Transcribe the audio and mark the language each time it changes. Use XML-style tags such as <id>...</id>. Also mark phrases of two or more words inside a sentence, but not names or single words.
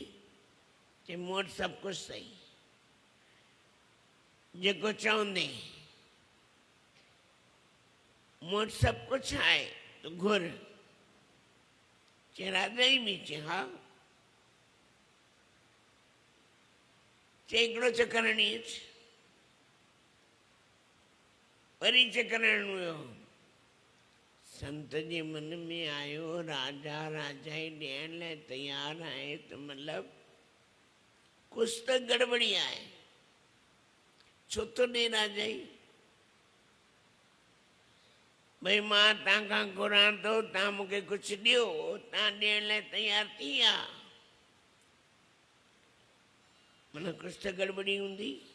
<sd>चई मूं वटि सभु कुझु सही, जेको चवंदे मूं वटि सभु कुझु आहे तूं घुर। चई राजा ई बि चई हा। चई हिकिड़ो चक्कर हणी अच। वरी चक्कर हणण वियो। संत जे मन में आयो राजा राजा ई ॾियण लाइ तयारु आहे त मतिलबु कुझु त गड़बड़ी आहे। छो थो ॾे राजा ई? भई मां तव्हां खां घुरां थो, तव्हां मूंखे कुझु ॾियो, तव्हां ॾियण लाइ तयारु थी विया, माना कुझु त गड़बड़ी हूंदी।</sd>